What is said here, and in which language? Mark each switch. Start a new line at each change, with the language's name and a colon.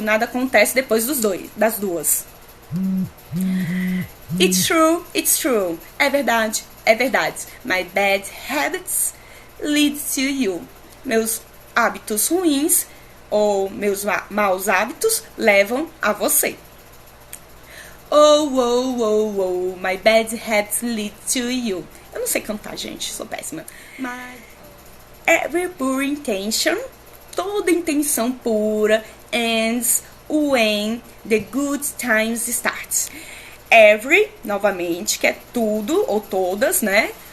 Portuguese: Nada acontece depois das duas.
English: It's true.
Portuguese: É verdade, é verdade.
English: My bad habits lead to you.
Portuguese: Meus hábitos ruins ou meus maus hábitos levam a você.
English: Oh, my bad habits lead to you.
Portuguese: Eu não sei cantar, gente, sou péssima.
English: Mas every pure intention,
Portuguese: toda intenção pura,
English: ends when the good times start.
Portuguese: Every, novamente, que é tudo ou todas, né?